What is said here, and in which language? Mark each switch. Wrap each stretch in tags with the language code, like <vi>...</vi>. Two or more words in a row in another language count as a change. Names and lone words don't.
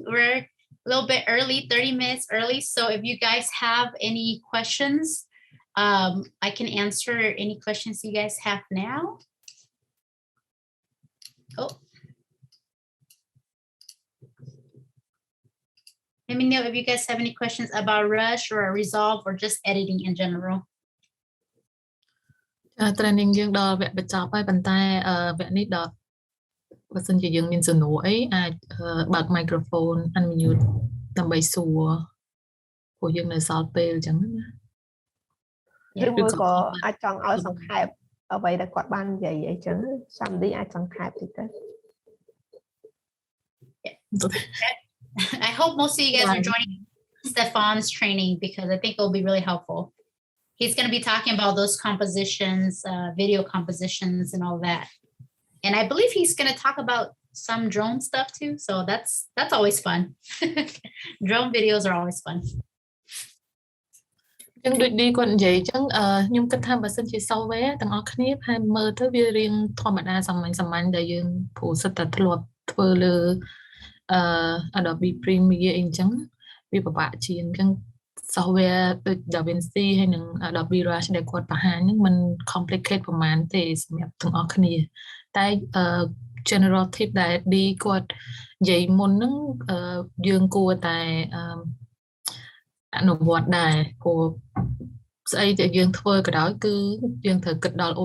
<en>We're a little bit early, 30 minutes early. So if you guys have any questions, I can answer any questions you guys have now. Oh. Let me know if you guys have any questions about Rush or Resolve or just editing in general.</en> <km>Training យើងដល់វគ្គបញ្ចប់ហើយប៉ុន្តែវគ្គនេះដល់បើសិនជាយើងមានសំណួរអីអាចបើក</km> <en>microphone unmute</en> <km>ដើម្បីសួរព្រោះយើងនៅសល់ពេលអញ្ចឹងណា ឬមួយក៏អាចចង់ឲ្យសង្ខេបអ្វីដែលគាត់បាននិយាយអីចឹងSandyអាចសង្ខេបតិចទៅ</km> <en>I hope most of you guys are joining Stefan's training because I think it'll be really helpful. He's going to be talking about those compositions, video compositions and all that. And I believe he's going to talk about some drone stuff too. So that's always fun. Drone videos are always fun.</en> <km>ចឹងដូចឌីគាត់និយាយចឹងខ្ញុំគិតថាបើសិនជា software ទាំងអស់គ្នាផែនមើលទៅវារៀងធម្ម តាសាមញ្ញដែលយើងព្រោះសិតតែធ្លាប់ធ្វើលើ Adobe Premiere អីចឹងវាពិបាកជាងចឹង software ដូច DaVinci ហើយនិង Adobe Rush ដែលគាត់បង្ហាញហ្នឹងมัน complicate ប្រហែលទេសម្រាប់ទាំងអស់គ្នាតែ</km> <en>general tip</en> <km>ដែល D គាត់និយាយមុនហ្នឹងយើងគួរតែអនុវត្តដែរព្រោះស្អីដែលយើងធ្វើក៏ដោយគឺយើងត្រូវគិតដល់</km>